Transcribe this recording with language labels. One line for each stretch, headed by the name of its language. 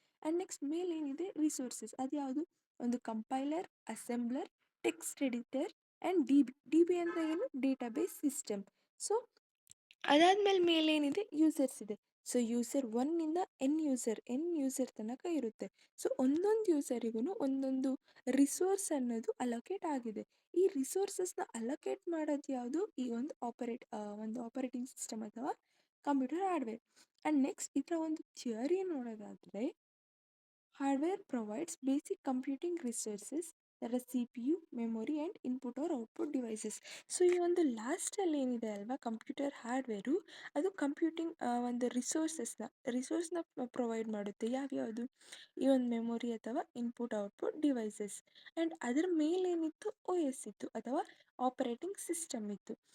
Kannada: And next ಮೇಲೆ ಏನಿದೆ, resources, ಅದು ಯಾವುದು, ಒಂದು compiler, assembler, text editor and D B ಅಂದರೆ ಏನು, ಡೇಟಾಬೇಸ್ ಸಿಸ್ಟಮ್. ಸೊ ಅದಾದಮೇಲೆ ಮೇಲೇನಿದೆ, ಯೂಸರ್ಸ್ ಇದೆ. ಸೊ ಯೂಸರ್ ಒನ್ನಿಂದ ಎನ್ ಯೂಸರ್ ತನಕ ಇರುತ್ತೆ. ಸೊ ಒಂದೊಂದು ಯೂಸರಿಗೂ ಒಂದೊಂದು ರಿಸೋರ್ಸ್ ಅನ್ನೋದು ಅಲೋಕೇಟ್ ಆಗಿದೆ. ಈ ರಿಸೋರ್ಸಸ್ನ ಅಲೋಕೇಟ್ ಮಾಡೋದು ಯಾವುದು, ಈ ಒಂದು ಆಪರೇಟಿಂಗ್ ಸಿಸ್ಟಮ್ ಅಥವಾ ಕಂಪ್ಯೂಟರ್ ಹಾರ್ಡ್ವೇರ್. ಆ್ಯಂಡ್ ನೆಕ್ಸ್ಟ್ ಇದರ ಒಂದು ಥಿಯರಿ ನೋಡೋದಾದರೆ,
English: hardware provides basic computing resources that are CPU, memory and input or output devices.
Kannada: So ಈ ಒಂದು ಲಾಸ್ಟಲ್ಲಿ ಏನಿದೆ ಅಲ್ವಾ ಕಂಪ್ಯೂಟರ್ ಹಾರ್ಡ್ವೇರು, ಅದು ಕಂಪ್ಯೂಟಿಂಗ್ ಒಂದು ರಿಸೋರ್ಸ್ನ ಪ್ರೊವೈಡ್ ಮಾಡುತ್ತೆ. ಯಾವ್ಯಾವುದು, ಈ ಒಂದು ಮೆಮೊರಿ ಅಥವಾ ಇನ್ಪುಟ್ ಔಟ್ಪುಟ್ ಡಿವೈಸಸ್. ಆ್ಯಂಡ್ ಅದರ ಮೇಲೇನಿತ್ತು, ಒ ಎಸ್ ಇತ್ತು ಅಥವಾ ಆಪರೇಟಿಂಗ್ ಸಿಸ್ಟಮ್ ಇತ್ತು.